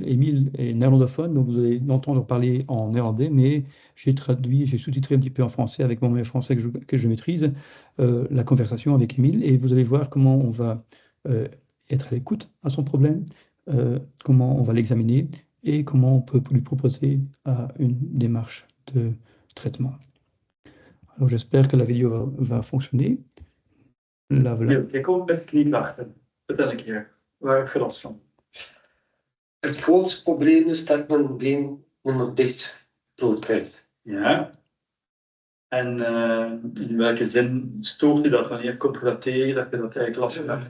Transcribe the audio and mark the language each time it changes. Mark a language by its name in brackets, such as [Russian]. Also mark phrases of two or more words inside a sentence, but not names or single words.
[French] Émile est néerlandophone, donc vous allez l'entendre parler en néerlandais, mais j'ai traduit, j'ai sous-titré un petit peu en français avec mon moyen français que je maîtrise, la conversation avec Émile, et vous allez voir comment on va être à l'écoute à son problème, comment on va l'examiner et comment on peut lui proposer une démarche de traitement. Alors j'espère que la vidéo va fonctionner. Là, voilà. [Dutch] Ik kom met knieklachten. Vertel een keer. Waar heb je last van? Het grootste probleem is dat mijn been nog dicht krijgt. Ja. En in welke zin stoort je dat? Wanneer komt je dat tegen dat je dat eigenlijk last van hebt?